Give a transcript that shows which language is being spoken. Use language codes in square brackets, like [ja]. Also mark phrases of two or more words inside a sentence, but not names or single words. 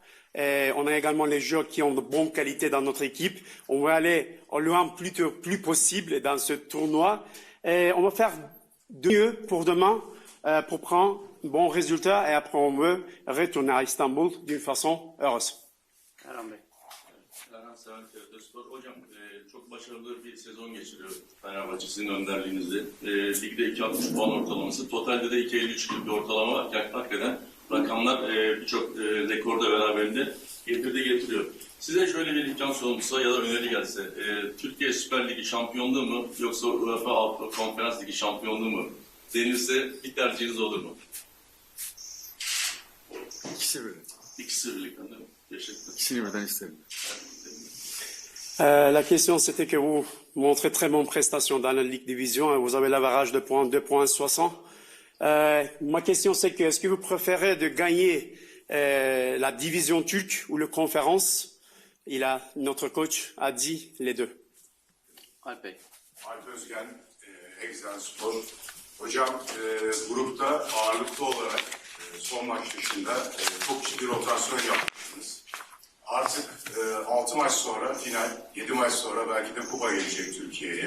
[fr] On a également les joueurs qui ont de bonnes qualités dans notre équipe. On va aller au loin plus possible dans ce tournoi. Et on va faire de mieux pour demain pour prendre un bon résultat. Et après, on veut retourner à Istanbul d'une façon heureuse. [tr] Erhan Bey. Erhan Seven, TRT-Spor. Hocam çok başarılı bir sezon geçiriyor Fenerbahçe sizin önderliğinizde. Ligde 2.60 puan ortalaması, totalde de 2.53 gibi bir ortalama var. Hakikaten rakamlar birçok rekorda beraberinde getiriyor. Size şöyle bir imkan sunulsa ya da öneri gelse, Türkiye Süper Ligi şampiyonluğu mu yoksa UEFA Avrupa Konferans Ligi şampiyonluğu mu denilse bir tercihiniz olur mu? İkisi birden. İkisi birlikte değil mi? Teşekkürler. İkisini birden isterim. [fr] La question, c'était que vous montrez très bonne prestation dans la Ligue Division et vous avez l'average de points 2,60. Ma question, c'est que est-ce que vous préférez de gagner la division turque ou le conférence? Notre coach a dit les deux. [tr] Alp Bey. Alp Özgen, Excelspor. Hocam grupta ağırlıklı olarak son maç dışında çok ciddi rotasyon yapmışsınız. Artık 6 maç sonra final, 7 maç sonra belki de kupa gelecek Türkiye'ye.